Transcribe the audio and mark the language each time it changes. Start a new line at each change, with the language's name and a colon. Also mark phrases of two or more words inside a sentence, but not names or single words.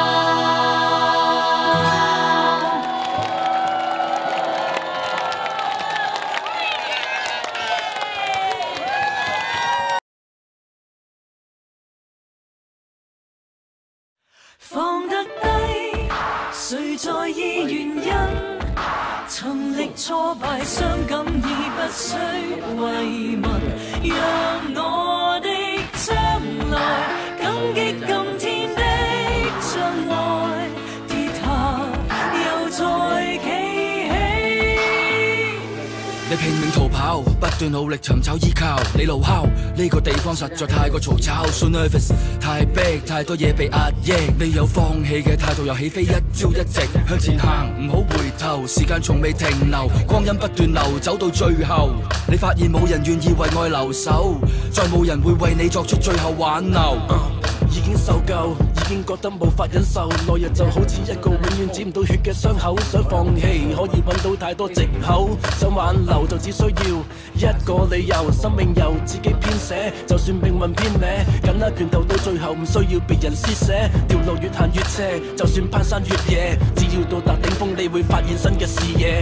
Cantonese: 放得低，誰在意原因？曾歷挫敗，傷感已不需慰問，讓我的將來感激今天的障礙，跌下又再企起。你拼命逃跑，不斷努力尋找依靠，你怒敲呢個地方實在太過嘈吵 ，
English: so nervous，
Cantonese: 太逼，太多嘢被壓抑，你有放棄嘅態度又起飛，一朝一夕向前行，唔好回頭，時間從未停留，光陰不斷流，走到最後，你發現冇人願意為愛留守，再冇人會為你作出最後挽留。已經受夠，已經覺得無法忍受，來日就好似一個永遠止唔到血嘅傷口，想放棄可以揾到太多藉口，想挽留就只需要一個理由，生命由自己編寫，就算命運偏歪，緊握拳頭到最後唔需要別人施捨，條路越行越斜，就算攀山越野，只要到達頂峰你會發現新嘅視野。